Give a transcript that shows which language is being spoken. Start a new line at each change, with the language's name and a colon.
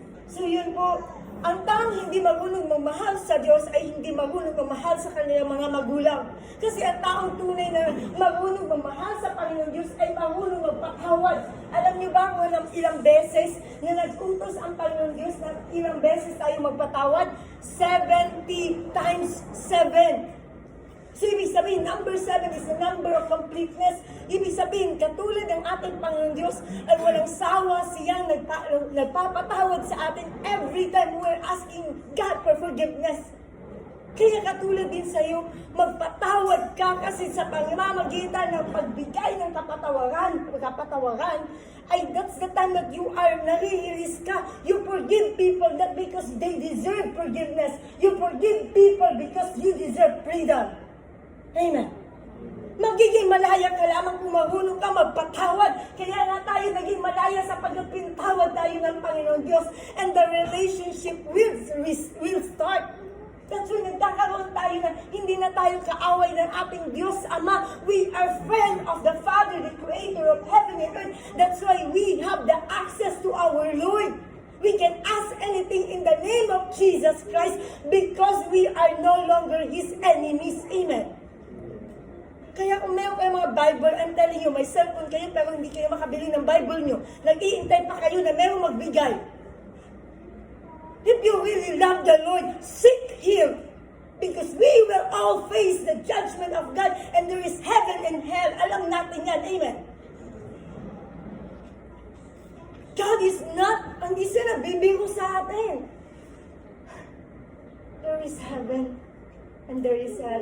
Filipino: So yun po, ang taong hindi marunong mamahal sa Diyos ay hindi marunong mamahal sa kanilang mga magulang. Kasi ang taong tunay na marunong mamahal sa Panginoon Diyos ay marunong magpatawad. Alam niyo ba kung ilang beses na nag-utos ang Panginoon Diyos na ilang beses tayo magpatawad? 70 times 7. So, ibig sabihin,
English: number 7 is the number of completeness.
Filipino: Ibig sabihin, katulad ng ating Panginoon Diyos, ay walang sawa siyang nagpapatawad sa atin
English: every time we're asking God for forgiveness.
Filipino: Kaya katulad din sa iyo, magpatawad ka kasi sa pamamagitan ng pagbigay ng kapatawaran, ay
English: that's the time that you are
Filipino: nare-release ka.
English: You forgive people not because they deserve forgiveness. You forgive people because you deserve freedom.
Filipino: Amen. Magiging malaya ka lamang kung marunong ka magpatawad. Kaya nga tayo naging malaya sa pagpintawad tayo ng Panginoon Diyos.
English: And the relationship will start. That's when
Filipino: nagkakaroon tayo na hindi na tayo kaaway ng ating Diyos Ama.
English: We are friend of the Father, the Creator of heaven and earth. That's why we have the access to our Lord. We can ask anything in the name of Jesus Christ because we are no longer His enemies.
Filipino: Amen. Kaya kung meron kayo mga Bible,
English: I'm telling you,
Filipino: may cellphone kayo pero hindi kayo makabili ng Bible nyo. Nag-iintay pa kayo na meron magbigay.
English: If you really love the Lord, seek Him. Because we will all face the judgment of God and there is heaven and hell.
Filipino: Alam natin yan. Amen.
English: God is not,
Filipino: hindi siya nabibiro sa atin.
English: There is heaven and there is hell.